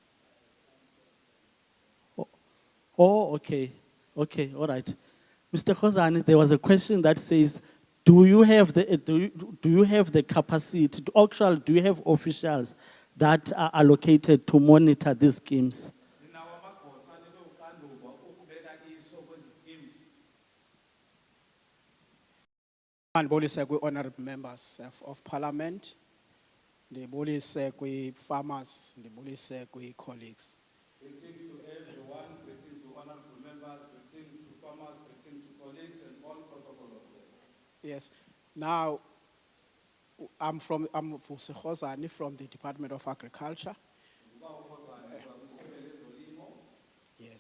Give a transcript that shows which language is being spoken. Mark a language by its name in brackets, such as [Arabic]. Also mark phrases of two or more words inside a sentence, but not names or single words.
[English] Oh, okay, all right. Mr. Khosani, there was a question that says, do you have the capacity? Actually, do you have officials that are allocated to monitor these schemes? [Xhosa] Ndibolise kwi- [English] honorable members of parliament, [Xhosa] ndibolise kwi-farmers, ndibolise kwi-colleagues. [English] Greetings to everyone, greetings to honorable members, greetings to farmers, greetings to colleagues and all protocol observers. Yes. Now, I'm Vusi Khosani from the Department of Agriculture. Yes.